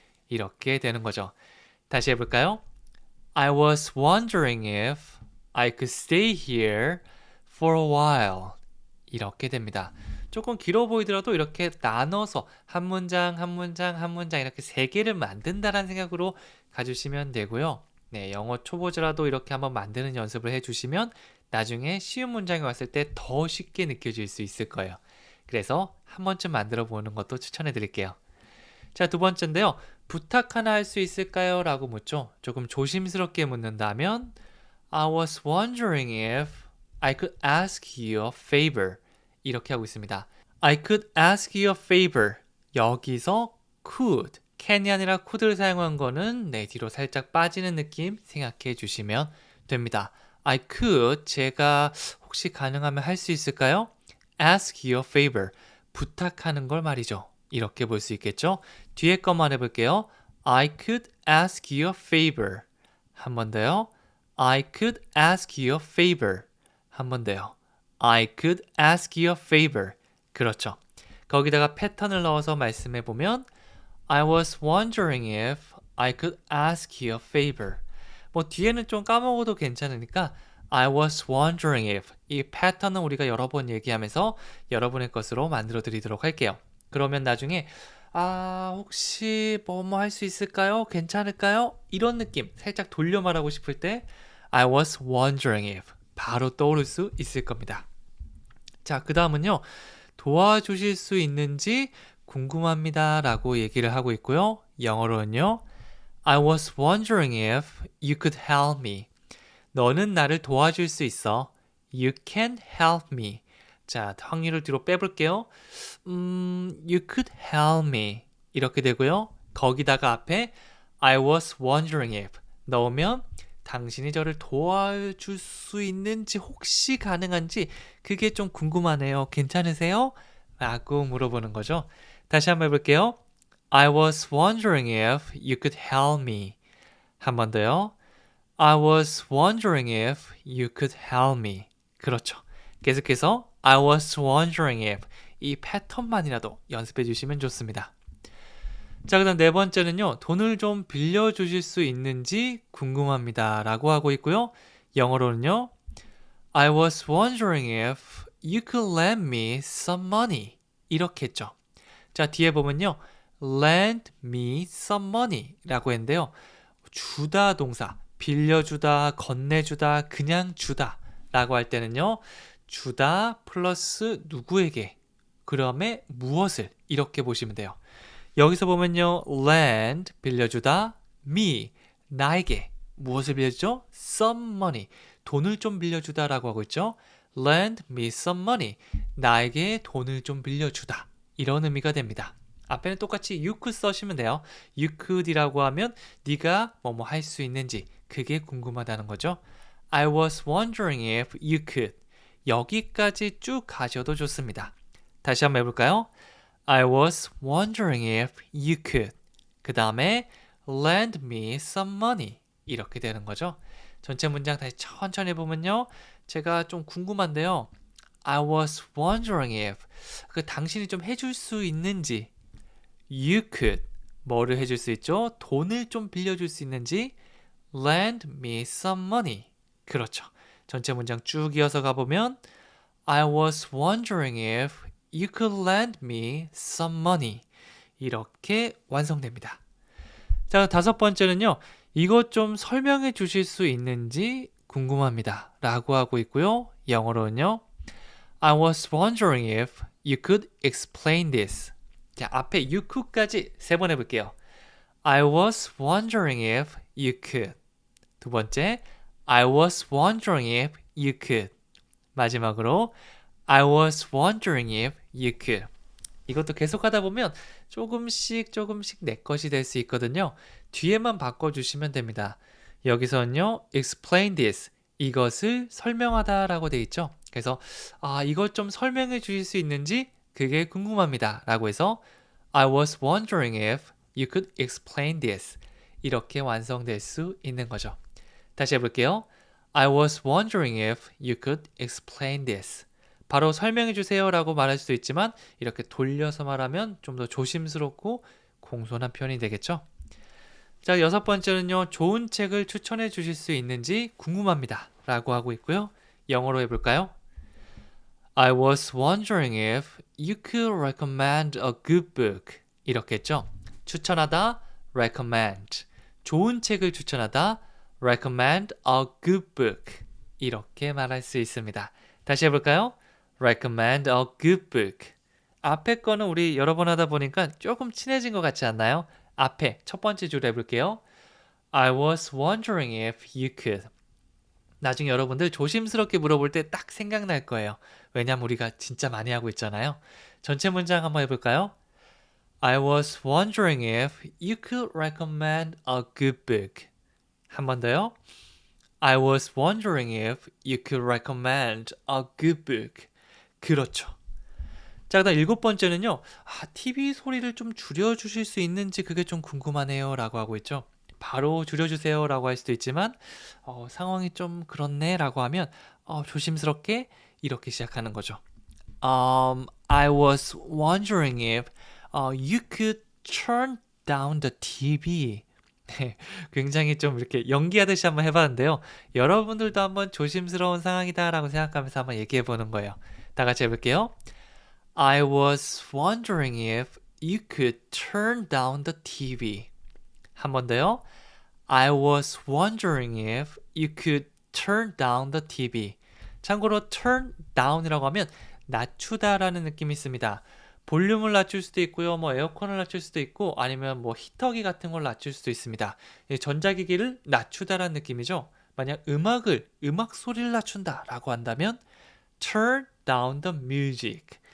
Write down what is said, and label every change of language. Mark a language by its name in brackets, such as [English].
[Korean] 이렇게 되는 거죠. 다시 해볼까요? [English] I was wondering if I could stay here for a while. [Korean] 이렇게 됩니다. 조금 길어 보이더라도 이렇게 나눠서 한 문장, 한 문장, 한 문장 이렇게 세 개를 만든다는 생각으로 가주시면 되고요. 네, 영어 초보자라도 이렇게 한번 만드는 연습을 해주시면 나중에 쉬운 문장이 왔을 때 더 쉽게 느껴질 수 있을 거예요. 그래서 한 번쯤 만들어 보는 것도 추천해 드릴게요. 자, 두 번째인데요. 부탁 하나 할 수 있을까요? 라고 묻죠. 조금 조심스럽게 묻는다면 [English] I was wondering if I could ask you a favor. [Korean] 이렇게 하고 있습니다. [English] I could ask you a favor. [Korean] 여기서 could, can이 아니라 could를 사용한 거는 네, 뒤로 살짝 빠지는 느낌 생각해 주시면 됩니다. [English] I could, [Korean] 제가 혹시 가능하면 할 수 있을까요? [English] Ask you a favor. [Korean] 부탁하는 걸 말이죠. 이렇게 볼 수 있겠죠? 뒤에 것만 해볼게요. [English] I could ask you a favor. [Korean] 한 번 더요. [English] I could ask you a favor. [Korean] 한 번 더요. [English] I could ask you a favor. [Korean] 그렇죠. 거기다가 패턴을 넣어서 말씀해 보면 [English] I was wondering if I could ask you a favor. [Korean] 뭐 뒤에는 좀 까먹어도 괜찮으니까 [English] I was wondering if [Korean] 이 패턴은 우리가 여러 번 얘기하면서 여러분의 것으로 만들어 드리도록 할게요. 그러면 나중에 혹시 뭐뭐 할 수 있을까요? 괜찮을까요? 이런 느낌 살짝 돌려 말하고 싶을 때 [English] I was wondering if [Korean] 바로 떠오를 수 있을 겁니다. 자, 그 다음은요. 도와주실 수 있는지 궁금합니다 라고 얘기를 하고 있고요. 영어로는요. [English] I was wondering if you could help me. [Korean] 너는 나를 도와줄 수 있어. [English] You can help me. [Korean] 자, 확률을 뒤로 빼볼게요. [English] You could help me. [Korean] 이렇게 되고요. 거기다가 앞에 [English] I was wondering if [Korean] 넣으면 당신이 저를 도와줄 수 있는지 혹시 가능한지 그게 좀 궁금하네요. 괜찮으세요? 라고 물어보는 거죠. 다시 한번 해볼게요. [English] I was wondering if you could help me. [Korean] 한 번 더요. [English] I was wondering if you could help me. [Korean] 그렇죠. 계속해서 [English] I was wondering if [Korean] 이 패턴만이라도 연습해 주시면 좋습니다. 자, 그 다음 네 번째는요. 돈을 좀 빌려주실 수 있는지 궁금합니다 라고 하고 있고요. 영어로는요. [English] I was wondering if you could lend me some money. [Korean] 이렇게 했죠. 자, 뒤에 보면요. [English] lend me some money [Korean] 라고 했는데요. 주다 동사, 빌려주다, 건네주다, 그냥 주다 라고 할 때는요. 주다 플러스 누구에게, 그다음에 무엇을 이렇게 보시면 돼요. 여기서 보면요. lend, 빌려주다, me, 나에게 무엇을 빌려주죠? some money, 돈을 좀 빌려주다 라고 하고 있죠. [English] lend me some money, [Korean] 나에게 돈을 좀 빌려주다. 이런 의미가 됩니다. 앞에는 똑같이 [English] you could [Korean] 써시면 돼요. you could이라고 하면 네가 뭐뭐 할 수 있는지 그게 궁금하다는 거죠. [English] I was wondering if you could. [Korean] 여기까지 쭉 가셔도 좋습니다. 다시 한번 해볼까요? [English] I was wondering if you could. [Korean] 그 다음에 [English] lend me some money. [Korean] 이렇게 되는 거죠. 전체 문장 다시 천천히 보면요. 제가 좀 궁금한데요. [English] I was wondering if [Korean] 당신이 좀 해줄 수 있는지 [English] You could [Korean] 뭐를 해줄 수 있죠? 돈을 좀 빌려줄 수 있는지 [English] lend me some money. [Korean] 그렇죠. 전체 문장 쭉 이어서 가보면 [English] I was wondering if you could lend me some money. [Korean] 이렇게 완성됩니다. 자, 다섯 번째는요. 이것 좀 설명해 주실 수 있는지 궁금합니다 라고 하고 있고요. 영어로는요. [English] I was wondering if you could explain this. [Korean] 자, 앞에 you could까지 세 번 해볼게요. [English] I was wondering if you could. [Korean] 두 번째, [English] I was wondering if you could. [Korean] 마지막으로, [English] I was wondering if you could. [Korean] 이것도 계속하다 보면 조금씩 내 것이 될 수 있거든요. 뒤에만 바꿔주시면 됩니다. 여기서는요, [English] explain this. [Korean] 이것을 설명하다 라고 돼 있죠. 그래서 이것 좀 설명해 주실 수 있는지 그게 궁금합니다. 라고 해서 [English] I was wondering if you could explain this. [Korean] 이렇게 완성될 수 있는 거죠. 다시 해볼게요. [English] I was wondering if you could explain this. [Korean] 바로 설명해 주세요 라고 말할 수도 있지만 이렇게 돌려서 말하면 좀 더 조심스럽고 공손한 표현이 되겠죠. 자, 여섯 번째는요. 좋은 책을 추천해 주실 수 있는지 궁금합니다. 라고 하고 있고요. 영어로 해볼까요? [English] I was wondering if you could recommend a good book. [Korean] 이렇게 했죠. 추천하다, recommend. 좋은 책을 추천하다, [English] recommend a good book. [Korean] 이렇게 말할 수 있습니다. 다시 해볼까요? [English] recommend a good book. [Korean] 앞에 거는 우리 여러 번 하다 보니까 조금 친해진 것 같지 않나요? 앞에 첫 번째 줄 해볼게요. [English] I was wondering if you could. [Korean] 나중에 여러분들 조심스럽게 물어볼 때 딱 생각날 거예요. 왜냐면 우리가 진짜 많이 하고 있잖아요. 전체 문장 한번 해볼까요? [English] I was wondering if you could recommend a good book. [Korean] 한 번 더요. [English] I was wondering if you could recommend a good book. [Korean] 그렇죠. 자, 그다음 일곱 번째는요. TV 소리를 좀 줄여주실 수 있는지 그게 좀 궁금하네요. 라고 하고 있죠. 바로 줄여주세요. 라고 할 수도 있지만 상황이 좀 그렇네. 라고 하면 조심스럽게 이렇게 시작하는 거죠. [English] I was wondering if you could turn down the TV. [Korean] 네, 굉장히 좀 이렇게 연기하듯이 한번 해봤는데요. 여러분들도 한번 조심스러운 상황이다라고 생각하면서 한번 얘기해보는 거예요. 다 같이 해볼게요. [English] I was wondering if you could turn down the TV. [Korean] 한 번 더요. [English] I was wondering if you could turn down the TV. [Korean] 참고로 turn down이라고 하면 낮추다라는 느낌이 있습니다. 볼륨을 낮출 수도 있고요. 뭐 에어컨을 낮출 수도 있고 아니면 뭐 히터기 같은 걸 낮출 수도 있습니다. 전자기기를 낮추다라는 느낌이죠. 만약 음악 소리를 낮춘다라고 한다면 [English] turn down the music.